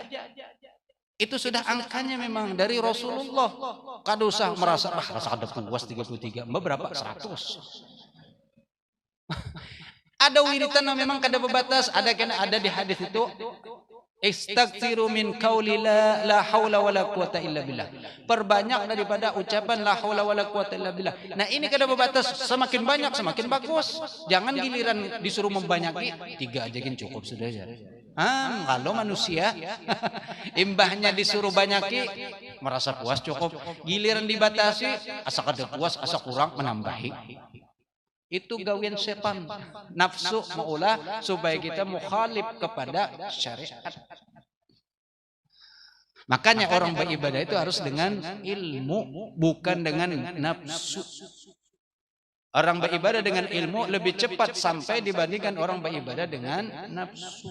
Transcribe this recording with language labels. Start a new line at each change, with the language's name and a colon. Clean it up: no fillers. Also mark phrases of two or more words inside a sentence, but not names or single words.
Banjar: Itu sudah angkanya memang dari Rasulullah. Kada usah merasa rasa ada puas 33. Berapa? 100. Ada wiritan yang memang kada berbatas, ada di hadis itu.
Arabic: Istaghfiru min qauli la haula wala quwata illa billah.
Banjar: Perbanyak daripada ucapan
Arabic: la haula wala quwata illa billah.
Banjar: Nah, ini kada berbatas, semakin banyak semakin bagus. Jangan giliran disuruh membanyaki, 3 aja kan cukup sudah ya. Kalau manusia imbahnya disuruh banyaki, merasa puas cukup. Giliran dibatasi, asa kada puas, asa kurang menambahi. Itu gawian setan. Nafsu maulah supaya kita mukhalif kepada syariat. Makanya orang beribadah itu harus dengan ilmu, bukan dengan nafsu. Orang beribadah dengan ilmu lebih cepat sampai dibandingkan orang beribadah dengan nafsu.